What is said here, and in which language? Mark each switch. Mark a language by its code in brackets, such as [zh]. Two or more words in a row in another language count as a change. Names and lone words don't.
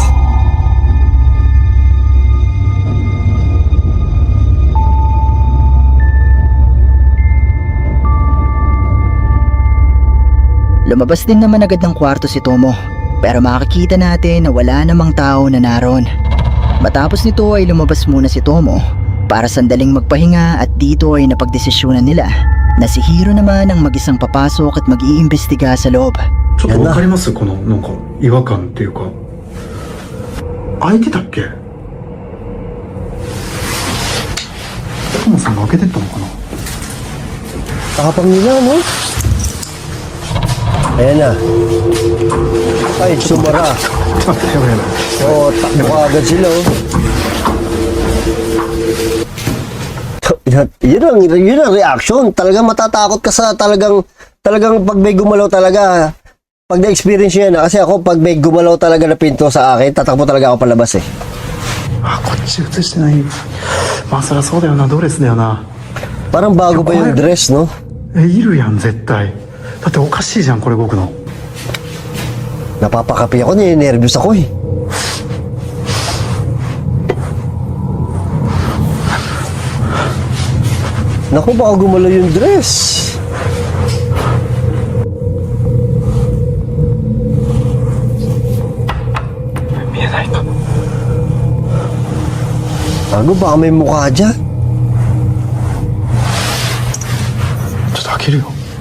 [tl] Lumabas din naman agad ng kwarto si Tomo, pero makikita natin na wala namang tao na naroon. Matapos nito ay lumabas muna si Tomo para sandaling magpahinga at dito ay napagdesisyonan nila na si Hiro naman ang mag-isang papasok at mag-iimbestiga sa loob. [ja] ちょっとわかりますこのなんか違和感っていうか。開いてたっけ？トモさんが開けてったのかな？ [tl] Tapang nila, no? Ayan na. Ay, sumara. [ja] ちょっと待って、やばいやばい。 [tl] Oo, takbo ka agad sila, oh. Yun ang reaction. Talagang matatakot ka sa talagang pag may gumalaw talaga. Pag na-experience nyo yan, kasi ako pag may gumalaw talaga na pinto sa akin, tatakbo talaga ako palabas eh. [ja] あ、こっち映してない。まあそりゃそうだよな、ドレスだよな。 [tl] Parang bago pa yung dress, no? [ja] いるやん、絶対。だっておかしいじゃん、これ動くの。 [tl] Napapakapi ako, ninervyos ako eh. Naku, baka gumalaw yung dress. Bago, baka may mukha dyan. [ja] ちょっと開けるよ。